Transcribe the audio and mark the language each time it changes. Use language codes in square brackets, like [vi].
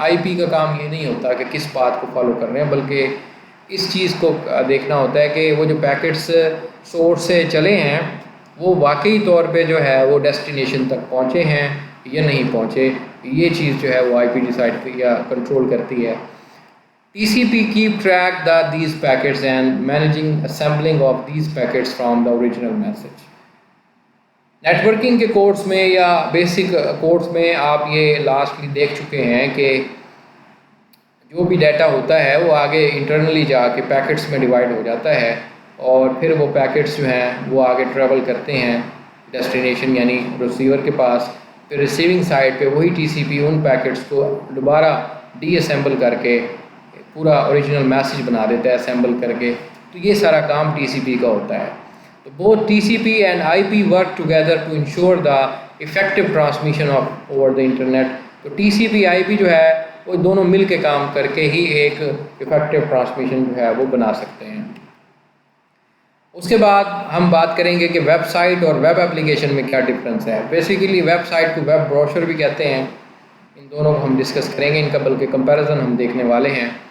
[ur] IP کا کام یہ نہیں ہوتا کہ کس پاتھ کو فالو کر رہے ہیں، بلکہ اس چیز کو دیکھنا ہوتا ہے کہ وہ جو پیکٹس سورس سے چلے ہیں وہ واقعی طور پہ جو ہے وہ ڈیسٹینیشن تک پہنچے ہیں یا نہیں پہنچے. یہ چیز جو ہے وہ IP ڈیسائڈ یا کنٹرول کرتی ہے. [en] TCP keep track these packets and managing assembling of these packets from the original message. [ur] Net working کے کورس میں یا بیسک کورس میں آپ یہ لاسٹلی دیکھ چکے ہیں کہ جو بھی ڈیٹا ہوتا ہے وہ آگے انٹرنلی جا کے پیکٹس میں ڈیوائڈ ہو جاتا ہے، اور پھر وہ پیکٹس جو ہیں وہ آگے ٹریول کرتے ہیں ڈیسٹینیشن یعنی ریسیور کے پاس. پھر ریسیونگ سائڈ پہ وہی TCP ان پیکٹس کو دوبارہ ڈی اسمبل کر کے پورا اوریجنل میسیج بنا دیتا ہے اسمبل کر کے. تو یہ سارا کام TCP کا ہوتا ہے. [en] تو both TCP and IP work together to ensure the effective transmission of over the internet. [ur] تو TCP/IP جو ہے وہ دونوں مل کے کام کر کے ہی ایک افیکٹو ٹرانسمیشن جو ہے وہ بنا سکتے ہیں. اس کے بعد ہم بات کریں گے کہ ویب سائٹ اور ویب اپلیکیشن میں کیا ڈفرینس ہے. بیسیکلی ویب سائٹ کو ویب بروشر بھی کہتے ہیں. ان دونوں کو ہم ڈسکس کریں گے، ان کا بلکہ کمپیریزن ہم دیکھنے والے ہیں.